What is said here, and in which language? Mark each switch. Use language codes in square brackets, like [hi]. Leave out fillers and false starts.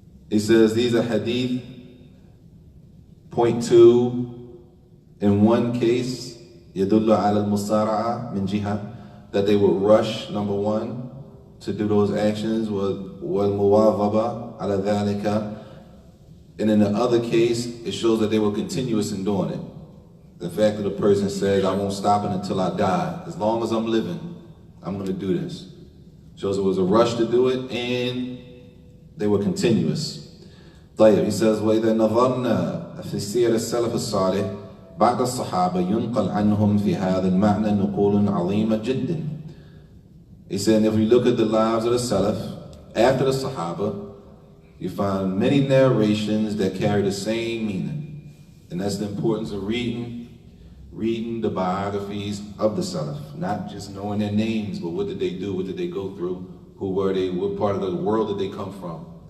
[en] He says these are hadith. Point 2, in one case, [ar] يدل على المسارعة من جهة, [en] that they would rush, number 1, to do those actions, [ar] والمواظبة على ذلك. [en] And in the other case, it shows that they were continuous in doing it. The fact that a person says, I won't stop it until I die. As long as I'm living, I'm going to do this. Shows it was a rush to do it, and they were continuous. [ar] طيب, [en] he says, [ar] وإذا نظرنا في سير السلف الصالح بعد الصحابة ينقل عنهم في هذا المعنى نقول عظيمة جدا. [en] He said, if we look at the lives of the Salaf after the Sahaba, you find many narrations that carry the same meaning. And that's the importance of reading the biographies of the Salaf. Not just knowing their names, but what did they do, what did they go through, who were they, what part of the world did they come from.